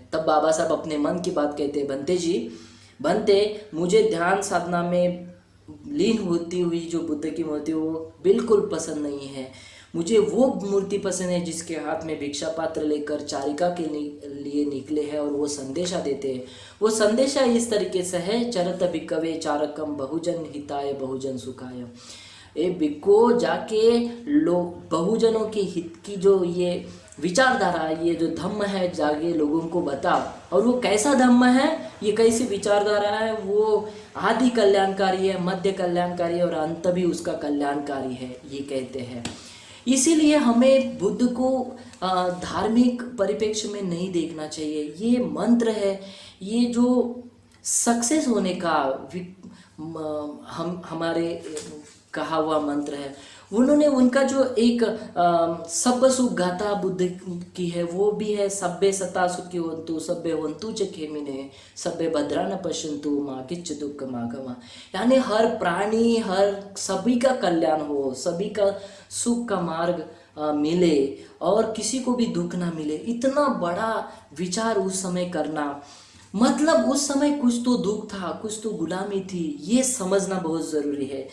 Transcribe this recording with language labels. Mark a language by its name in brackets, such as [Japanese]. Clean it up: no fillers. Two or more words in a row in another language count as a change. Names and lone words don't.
[Hindi] तब बाबा साहब अपने मन की बात कहते हैं, भंते जी, भंते मुझे ध्यान साधना में लीन होती हुई जो बुद्ध की मूर्ति वो बिल्कुल पसंद नहीं है। मुझे वो मूर्ति पसंद है जिसके हाथ में भिक्षा पात्र लेकर चारिका के लिए निकले हैं और वो संदेशा देते हैं। वो संदेशा इस तरीके से है, [Pali] चरत भिक्कवे चारकम बहुजन हिताय बहुजन सुखाय। [Hindi] ए बिको जाके लोग बहुजनों के हित की जो ये विचारधारा, ये जो धम्म है, जाके लोगों को बता। और वो कैसा धम्म है, ये कैसी विचारधारा है, वो आदि कल्याणकारी है, मध्य कल्याणकारी है और अंत भी उसका कल्याणकारी है, ये कहते हैं। इसीलिए हमें बुद्ध को धार्मिक परिप्रेक्ष्य में नहीं देखना चाहिए। ये मंत्र है, ये जो सक्सेस होने का हमारे कहा हुआ मंत्र है। उन्होंने उनका जो एक सब सुख गाथा बुद्ध की है वो भी है, [Pali] सभ्य सता सुखी होन्तु सभ्य होन्तु च खेमिने सभ्य भद्रा न पश्यन्तु माँ किच्च दुख मागमा। [Hindi] यानी हर प्राणी, हर सभी का कल्याण हो, सभी का सुख का मार्ग मिले और किसी को भी दुख ना मिले। इतना बड़ा विचार उस समय करना, मतलब उस समय कुछ तो दुख था, कुछ तो गुलामी थी, ये समझना बहुत ज़रूरी है।